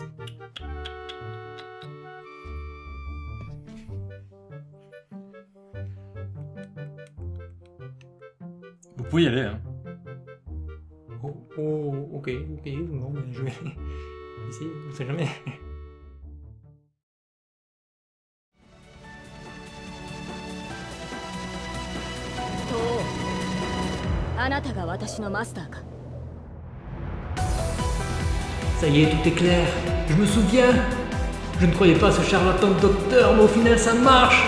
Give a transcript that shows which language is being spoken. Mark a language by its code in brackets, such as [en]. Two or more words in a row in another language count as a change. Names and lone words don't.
[fr] Vous pouvez y aller, hein. Ok, bon, ben, je vais essayer, on sait jamais. [ja] あなたが私のマスターか [fr] Ça y est, tout est clair. Je me souviens. Je ne croyais pas à ce charlatan de docteur, mais au final ça marche.